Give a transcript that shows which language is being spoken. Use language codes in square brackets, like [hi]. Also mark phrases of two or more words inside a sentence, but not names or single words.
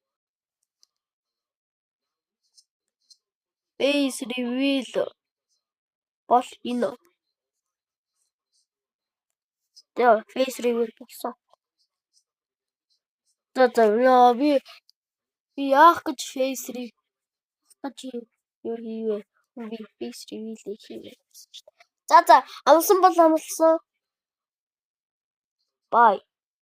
[en] Face reveal. [mn] Бол энэ. Тэгээ [en] face reveal [mn] болсон. За би яах гэж [en] face reveal [mn] юу хийвэ? Би [en] face reveal [mn] хийвэ. За амлсан бол амлсан. Bye.